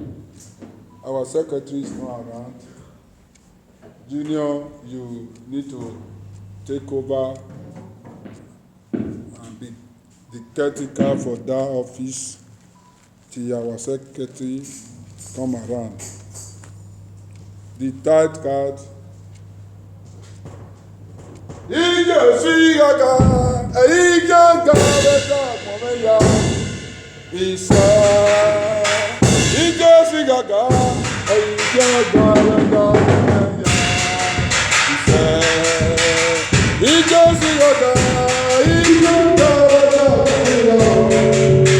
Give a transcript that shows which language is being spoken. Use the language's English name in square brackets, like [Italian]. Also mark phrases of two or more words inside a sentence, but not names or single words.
[English] Our secretary is not around. Junior, you need to take over and be the caretaker for that office till our secretary come around. The tithe card. [Yoruba] Ije si gaga, ije gaga momeya. Isa. Ije si gaga, ije gaga momeya. Isa. Ije si gaga, ije gaga momeya.